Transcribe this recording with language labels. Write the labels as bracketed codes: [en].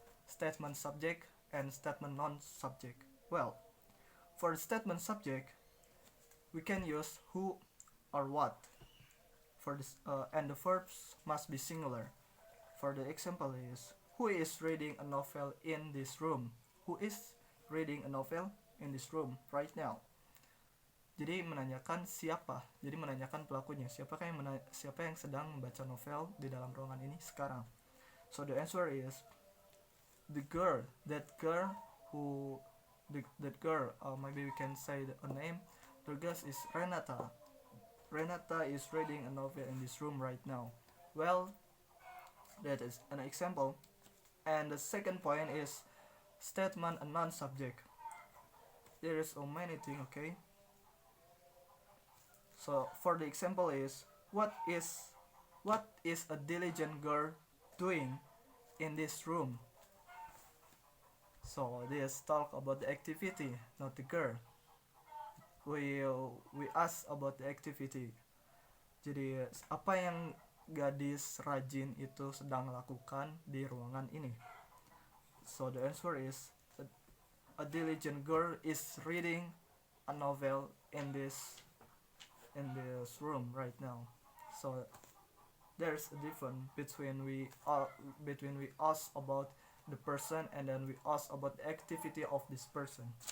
[en] Statement subject and statement non-subject. Well, for the statement subject, we can use who or what. For this, and the verbs must be singular. For the example is, who is reading a novel in this room? Who is reading a novel in this room right now? [id] Jadi menanyakan siapa. Jadi menanyakan pelakunya. Siapa yang sedang membaca novel di dalam ruangan ini sekarang? [en] So the answer is the girl. That girl who that girl, maybe we can say a name. The girl is Renata. Renata is reading a novel in this room right now. Well, that is an example. And the second point is statement and non-subject. There is so many things, okay? So for the example is what is a diligent girl doing in this room? So this talk about the activity, not the girl. We ask about the activity. [id] Jadi apa yang gadis rajin itu sedang lakukan di ruangan ini? [en] So the answer is a diligent girl is reading a novel in this room right now. So there's a difference between we ask about the person and then we ask about the activity of this person.